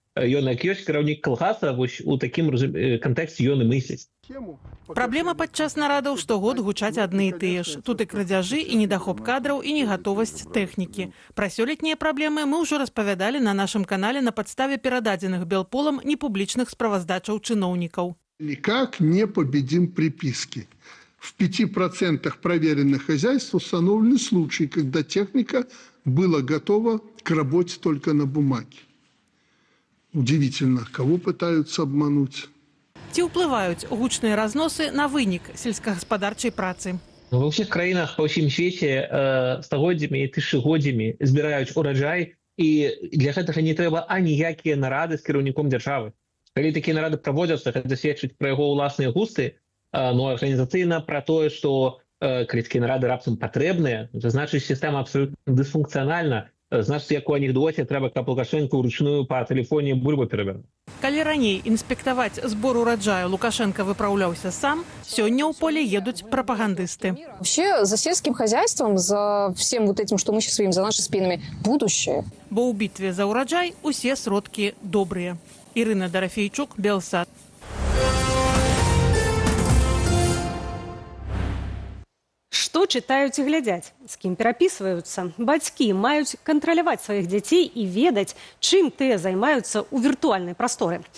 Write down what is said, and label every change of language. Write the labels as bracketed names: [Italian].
[Belarusian] Ён як ёсць кіраўнік калгаса, вось у такім кантэксце ён і мысліць. Праблема падчас нарадаў штогод гучаць адны і тыя ж. Тут і крадзяжы, і недахоп кадраў, і негатовасць тэхнікі. Пра сёлетнія праблемы мы ўжо распавядалі на нашым канале на падставе перададзеных Белполам непублічных справаздачаў чыноўнікаў. [Russian] Никак не победим приписки. В 5% проверенных хозяйств установлены случаи, когда техника была готова к работе только на бумаге. Удивительно, кого пытаются обмануть. [Belarusian] Ці ўплываюць гучныя разносы на вынік сельскагаспадарчай працы? Ва ўсіх краінах па ўсім свеце стагоддзямі і тысячагоддзямі збіраюць ураджай, і для гэтага не трэба аніякія нарады з кіраўніком дзяржавы. Калі такія нарады праводзяцца, гэта сведчыць пра яго ўласныя густы, но арганізацыйна пра тое, што калі такія нарады раптам патрэбныя, то значыць сістэма абсалютна дысфункцыянальна. Значыць, як у анекдоце, трэба, каб Лукашенко ўручную па тэлефоне бульбу перавернуў. Калі раней інспектаваць збор ураджаю Лукашенко выпраўляўся сам, сёння ў поле едуць прапагандысты. [Russian] Вообще за сельским хозяйством, за всем вот этим, что мы сейчас видим за нашими спинами, будущее. [Belarusian] Бо ў бітве за ураджай усе сродкі добрыя. Ірына Дарафейчук, Белсат. Што чытаюць і глядзяць, з кім перапісваюцца. Бацькі маюць кантраляваць сваіх дзяцей і ведаць, чым тыя займаюцца ў віртуальнай прасторы.